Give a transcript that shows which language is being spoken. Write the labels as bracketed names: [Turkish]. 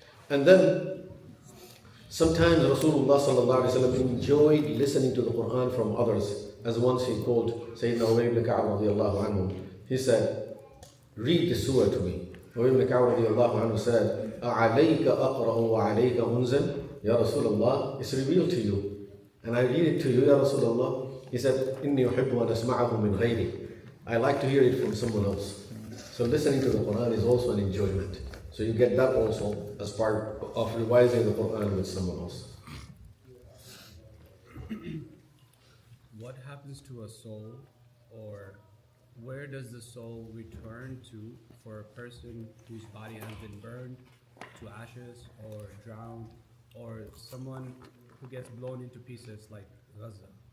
[English] And then, sometimes Rasulullah sallallahu alaihi wasallam enjoyed listening to the Quran from others. As once he called Sayyidina Ubay ibn Ka'b radiallahu anhu. He said, read the surah to me. Ubay ibn Ka'b radiallahu anhu said, [Arabic] أَعَلَيْكَ أَقْرَأُ وَعَلَيْكَ أُنزَلْ [English] Ya Rasulullah, it's revealed to you. And I read it to you, Ya Rasulullah. He said, [Arabic] إِنِّي أُحِبُّ أَنْ أَسْمَعَهُ مِنْ غَيْرِي. [English] I like to hear it from someone else. So listening to the Quran is also an enjoyment. So you get that also as part of revising the Quran with someone else. What happens to a soul, or where does the soul return to for a person whose body has been burned to ashes or drowned, or someone who gets blown into pieces like Gaza?